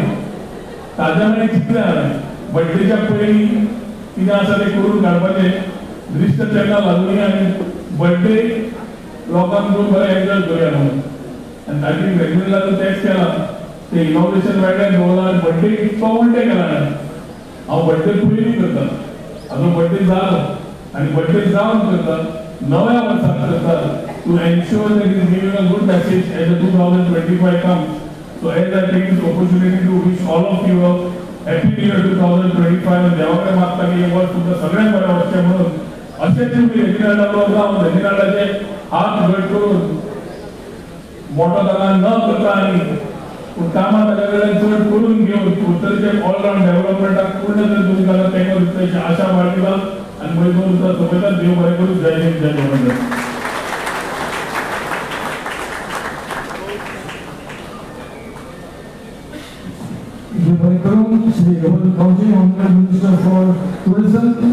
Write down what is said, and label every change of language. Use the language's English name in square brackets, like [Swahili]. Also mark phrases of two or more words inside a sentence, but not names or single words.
[Konkani] ताज्या मागीर चिंतलें हांवें बर्थडेच्या पयलीं कितें आसा तें करून काडपाचें, दृश्ट तेन्ना लागली आनी बर्थडे लोकांक घेवन बरें एन्जॉय करुया म्हणून. आनी ताची [English] regular tax [Konkani] केला ते इनोव्हेशन वायड्यान दवरला आनी बर्थडे इतको उलटे केला. हांव बर्थडे पयलीं करता, हाजो बर्थडे जालो आनी बर्थडे जावन करता, नव्या वर्साक करता, [English] to ensure that it is giving a good message as the 2025 comes. So as I take this opportunity to wish all of you a happy new year 2025 [Konkani] and देवाकडे मागता की हे वर्ष तुमचं सगळ्यांत बरं वर्ष म्हणून असेच तुम्ही रेजिनाल्डाबरोबर राहून रेजिनाल्डाचे हात घट करून मोठा दगा न करता आणि कामां ताच्या चड करून घेवन उत्तरेचे [English] all-round development [Konkani] पूर्ण जर तुम्ही ताका तेंको दिता अशी आशा बाळगिता आनी मागीर दोन दिसा सोबतच देव बरें करूं. जय हिंद, जय गोविंद. [English] Shri Gopal Kaunji, Honorable Minister for Tourism.